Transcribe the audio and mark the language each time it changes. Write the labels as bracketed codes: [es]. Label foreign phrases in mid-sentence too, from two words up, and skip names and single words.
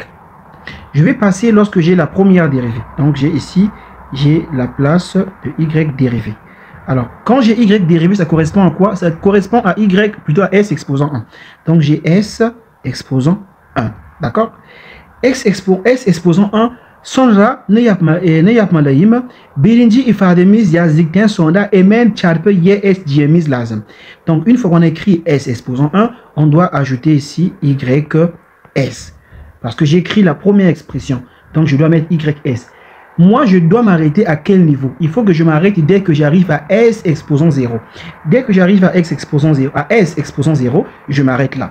[fr] Je vais passer lorsque j'ai la première dérivée. Donc, j'ai ici, j'ai la place de Y dérivée. Alors, quand j'ai Y dérivé, ça correspond à quoi? Ça correspond à Y, plutôt à S exposant 1. Donc, j'ai S exposant 1. D'accord? S exposant 1, [tr] sonra ne yapmalıyım? Birinci ifademiz yazdıktan sonra hemen çarpı YS diyemiz lazım. [fr] Donc, une fois qu'on a écrit S exposant 1, on doit ajouter ici YS. Parce que j'ai écrit la première expression. Donc, je dois mettre YS. Moi, je dois m'arrêter à quel niveau? Il faut que je m'arrête dès que j'arrive à S exposant 0. Dès que j'arrive à S exposant 0, je m'arrête là.